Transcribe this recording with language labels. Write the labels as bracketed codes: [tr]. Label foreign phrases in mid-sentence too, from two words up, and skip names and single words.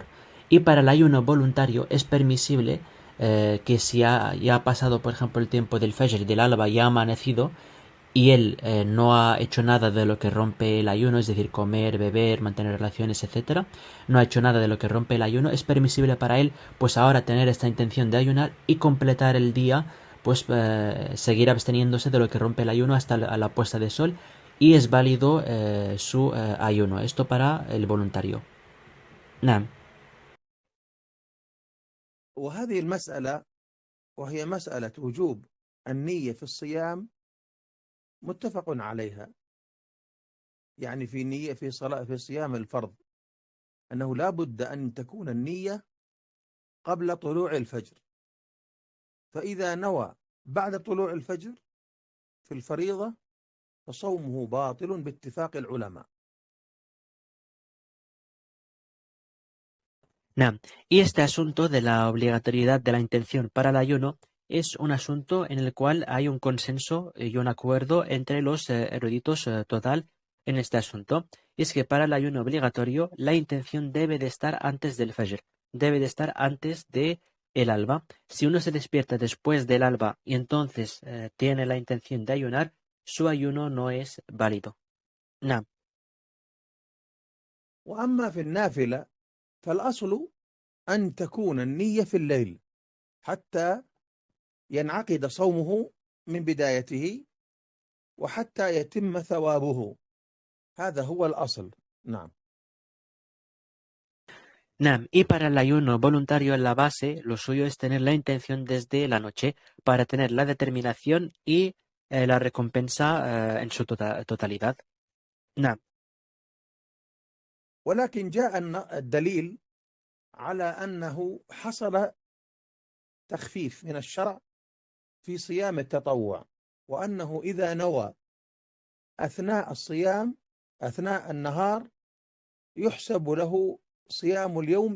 [es] Y para el ayuno voluntario es permisible que si ya ha pasado, por ejemplo, el tiempo del Fajr, del alba, ya ha amanecido, y él no ha hecho nada de lo que rompe el ayuno, es decir, comer, beber, mantener relaciones, etcétera, no ha hecho nada de lo que rompe el ayuno, es permisible para él, pues ahora tener esta intención de ayunar y completar el día, pues seguir absteniéndose de lo que rompe el ayuno hasta la puesta de sol, y es válido su ayuno. Esto para el voluntario. [ar] Naam. وهذه المسألة وهي مسألة وجوب النية في الصيام متفق عليها، يعني في صيام الفرض أنه لا بد أن تكون النية قبل طلوع الفجر، فإذا نوى بعد طلوع الفجر في الفريضة فصومه باطل باتفاق العلماء. Nam. [es] Y este asunto de la obligatoriedad de la intención para el ayuno es un asunto en el cual hay un consenso y un acuerdo entre los eruditos total en este asunto. Y es que para el ayuno obligatorio la intención debe de estar antes del fajr, debe de estar antes de el alba. Si uno se despierta después del alba y entonces tiene la intención de ayunar, su ayuno no es válido. [ar] Nam. وأما في النافلة فالأصل أن تكون النية في الليل حتى ينعقد صومه من بدايته وحتى يتم ثوابه. هذا هو الأصل. نعم. [es] Nam, y para el ayuno voluntario en la base, lo suyo es tener la intención desde la noche para tener la determinación y la recompensa en su totalidad. [ar] Nam, ولكن جاء الدليل على أنه حصل تخفيف من الشرع في صيام التطوع، وأنه إذا نوى أثناء الصيام أثناء النهار يحسب له صيام اليوم